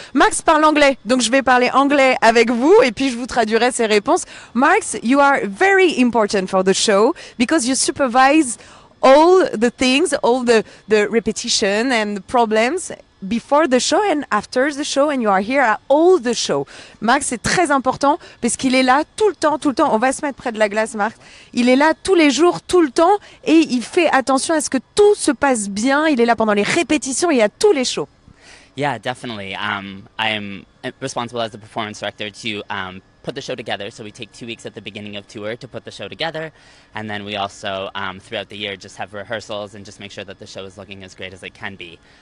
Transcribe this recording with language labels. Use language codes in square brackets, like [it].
[fr] Marx parle anglais, donc je vais parler anglais avec vous et puis je vous traduirai ses réponses. [en] Marx, you are very important for the show because you supervise all the things, all the repetition and the problems before the show and after the show, and you are here at all the show. [fr] Marc, c'est très important parce qu'il est là tout le temps. On va se mettre près de la glace, Marc. Il est là tous les jours, tout le temps, et il fait attention à ce que tout se passe bien. Il est là pendant les répétitions et à tous les shows. [en] Yeah, definitely. I am responsible as the performance director to put the show together. So we take 2 weeks at the beginning of tour to put the show together. And then we also, throughout the year, just have rehearsals and just make sure that the show is looking as great as it can be.